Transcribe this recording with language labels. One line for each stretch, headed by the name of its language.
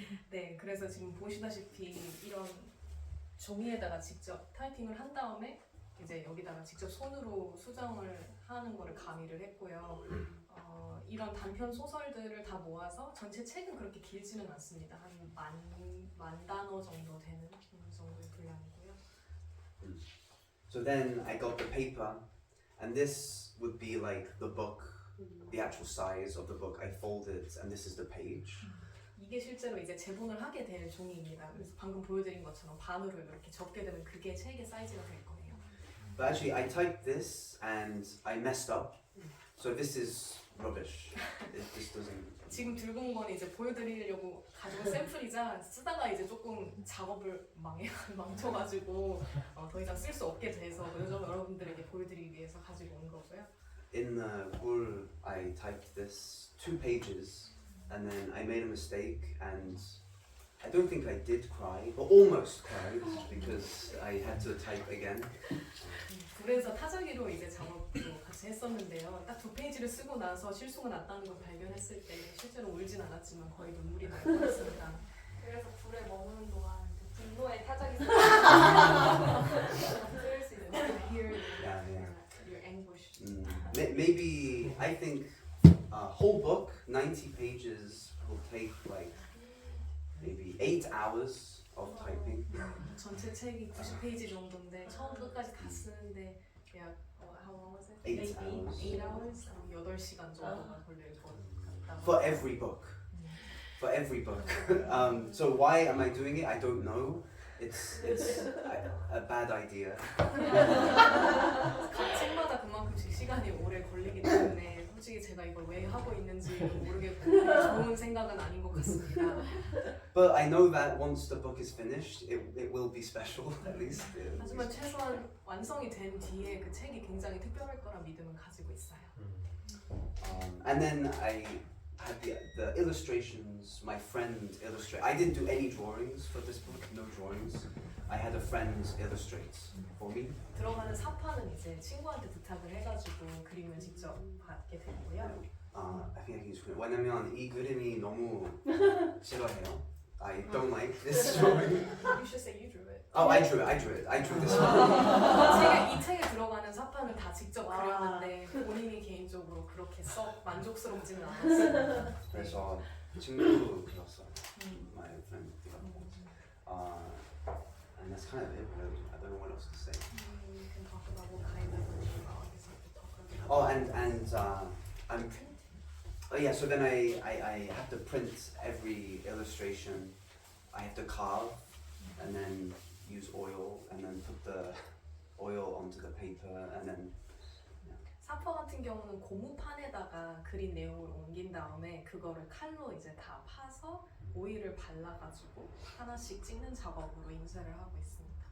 Korean: 네, 그래서 지금 보시다시피 이런 종이에다가 직접 타이핑을 한 다음에 이제 여기다가 직접 손으로 수정을 하는 거를 가미를 했고요. 이런 단편 소설들을 다 모아서 전체 책은 그렇게 길지는 않습니다. 한 만 단어 정도 되는 정도의 분량이고요.
English: So then I got the paper, and this would be like the book, the actual size of the book. I folded, and this is the page.
Korean: 이게 실제로 이제 제본을 하게 될 종이입니다. 그래서 방금 보여드린 것처럼 반으로 이렇게 접게 되면 그게 책의 사이즈가 될 거예요.
English: But actually, I typed this and I messed up. So this is rubbish. This doesn't.
Korean: 지금 들고 온 건 이제 보여드리려고 가져온 샘플이자 쓰다가 이제 조금 작업을 망쳐가지고 더 이상 쓸 수 없게 돼서 여러분들에게 보여드리기 위해서 가지고 온 거고요.
English: In the Gur, I typed this 2 pages, and then I made a mistake, and I don't think I did cry, but almost cried because I had to type again.
Korean: 그래서 타자기로 이제 작업도 같이 했었는데요. 딱 2 페이지를 쓰고 나서 실수가 났다는 걸 발견했을 때 실제로 울진 않았지만 거의 눈물이 날 뻔했습니다. 그래서 불에 머무는 동안 그 분노의 타자기 쓸 수 있는
English: Hear Yeah. your anguish. Maybe I think a whole book, 90 pages, will take like maybe 8 hours of typing.
Korean: 전체 책이 90페이지 정도인데 처음부터 끝까지 다 쓰는데 약
English: how long was it? 8 hours. 8 hours?
Korean: 8시간 정도가 걸릴 것 같다.
English: For every book. For every book. So why am I doing it? I don't know. It's a bad idea.
Korean: 각 책마다 그만큼씩 시간이 오래 걸리기 때문에 솔직히 제가 이걸 왜 하고 있는지 모르겠고 좋은 생각은 아닌 것 같습니다.
English: But I know that once the book is finished, it will be special at least.
Korean: 하지만 최소한 완성이 된 뒤에 그 책이 굉장히 특별할 거란 믿음은 가지고 있어요.
English: And then I had the illustrations. My friend illustrate. I didn't do any drawings for this book. No drawings. I had a friend illustrate for me.
Korean: 들어가는 사파는 이제 친구한테 부탁을 해가지고 그림을 직접 받게 됐고요.
English: I think I can use it.
Korean: 왜냐면 이 그림이 너무 싫어해요.
English: I don't like this drawing. You should say you drew it. Oh, I drew it. I drew this one.
Korean: 이 책에 들어가는 사파는 다 직접 그렸는데 본인이 개인적으로 그렇게 썩 만족스럽지는 않았어요. 그래서 친구 그렸어요.
English: My friend
Korean: 그렸고.
English: And that's kind of it. Really. I don't know what else to say. You can talk about what kind of Oh, and I'm. Oh yeah. So then I have to print every illustration. I have to carve, and then use oil and then put the oil onto the paper and then
Korean: 사퍼 같은 경우는 고무판에다가 그린 내용을 옮긴 다음에 그거를 칼로 이제 다 파서 오일을 발라가지고 하나씩 찍는 작업으로 인쇄를 하고 있습니다.